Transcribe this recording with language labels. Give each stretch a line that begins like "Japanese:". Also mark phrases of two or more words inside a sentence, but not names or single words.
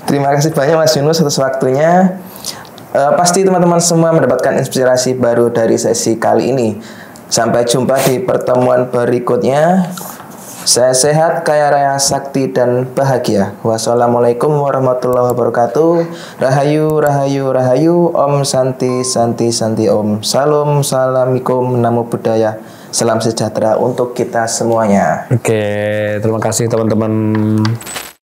Indonesian: Terima kasih banyak Mas Yunus atas waktunya. Pasti teman-teman semua mendapatkan inspirasi baru dari sesi kali ini. Sampai jumpa di pertemuan berikutnya. Saya sehat, kaya raya, sakti, dan bahagia.
Arabic: والسلام عليكم ورحمة الله وبركاته.
Balinese: Rahayu, rahayu, rahayu.
Sanskrit: Om Santi, Santi, Santi Om.
Indonesian: Salam, salamikum,
Pali: namo buddhaya.
Indonesian: Salam sejahtera untuk kita semuanya. Oke, terima kasih teman-teman.